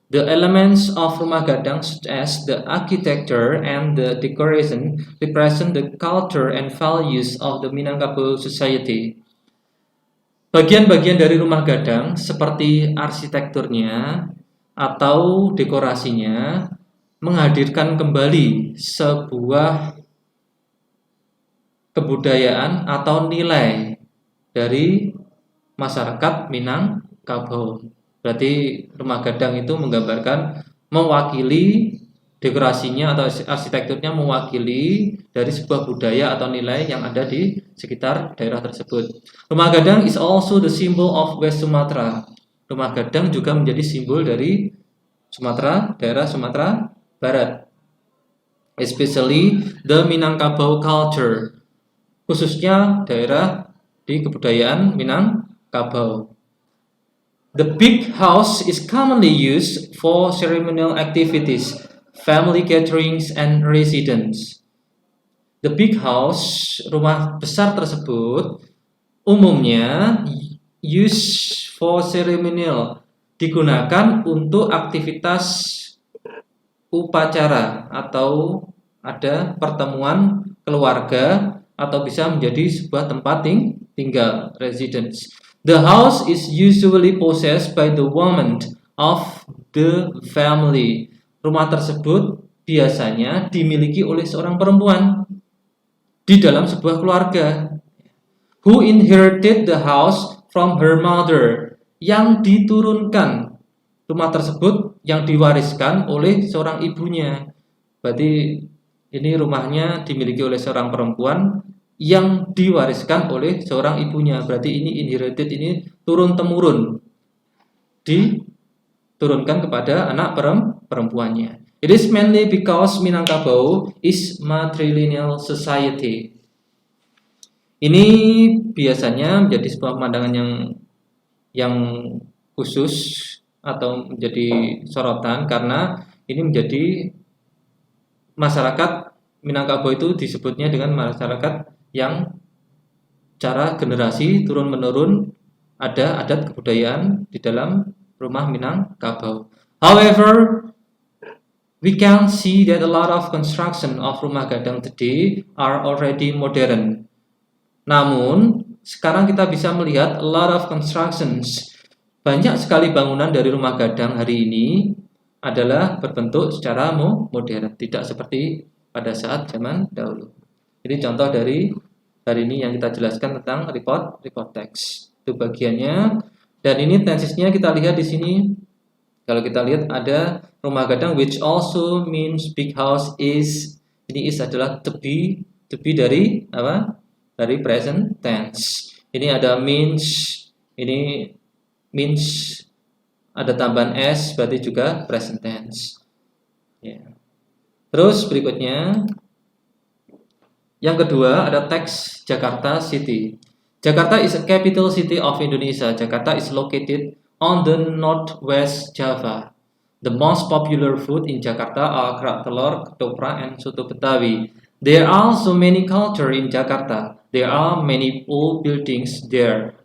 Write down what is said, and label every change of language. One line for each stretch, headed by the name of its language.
English: The elements of rumah gadang such as the architecture and the decoration represent the culture and values of the Minangkabau society.
Indonesian: Bagian-bagian dari rumah gadang seperti arsitekturnya atau dekorasinya menghadirkan kembali sebuah kebudayaan atau nilai dari masyarakat Minangkabau. Berarti rumah gadang itu menggambarkan, mewakili dekorasinya atau arsitekturnya mewakili dari sebuah budaya atau nilai yang ada di sekitar daerah tersebut.
English: Rumah gadang is also the symbol of West Sumatra.
Indonesian: Rumah gadang juga menjadi simbol dari Sumatera, daerah Sumatera Barat.
English: Especially the Minangkabau culture.
Indonesian: Khususnya daerah di kebudayaan Minangkabau.
English: The big house is commonly used for ceremonial activities, family gatherings, and residence. The big house,
Indonesian: rumah besar tersebut, umumnya
English: used for ceremonial,
Indonesian: digunakan untuk aktivitas upacara atau ada pertemuan keluarga atau bisa menjadi sebuah tempat tinggal, residence.
English: The house is usually possessed by the woman of the family.
Indonesian: Rumah tersebut biasanya dimiliki oleh seorang perempuan di dalam sebuah keluarga.
English: Who inherited the house from her mother.
Indonesian: Yang diturunkan rumah tersebut, yang diwariskan oleh seorang ibunya. Berarti ini rumahnya dimiliki oleh seorang perempuan yang diwariskan oleh seorang ibunya. Berarti ini inherited, ini turun-temurun, diturunkan kepada anak perempuannya.
English: It is mainly because Minangkabau is matrilineal society.
Indonesian: Ini biasanya menjadi sebuah pemandangan yang khusus atau menjadi sorotan karena ini menjadi masyarakat Minangkabau itu disebutnya dengan masyarakat yang cara generasi turun-menurun ada adat kebudayaan di dalam rumah Minangkabau.
English: However, we can see that a lot of construction of rumah gadang today are already modern.
Indonesian: Namun, sekarang kita bisa melihat
English: a lot of constructions.
Indonesian: Banyak sekali bangunan dari rumah gadang hari ini adalah berbentuk secara modern, tidak seperti pada saat zaman dahulu. Ini contoh dari hari ini yang kita jelaskan tentang report text. Itu bagiannya. Dan ini tensesnya kita lihat di sini. Kalau kita lihat ada rumah gadang
English: which also means big house is.
Indonesian: Ini is adalah to be dari apa? Dari present tense. Ini ada means, ini means ada tambahan s berarti juga present tense. Ya. Terus berikutnya yang kedua ada teks Jakarta City.
English: Jakarta is a capital city of Indonesia. Jakarta is located on the northwest Java. The most popular food in Jakarta are kerak telur, ketoprak, and soto Betawi. There are also many culture in Jakarta. There are many old buildings there.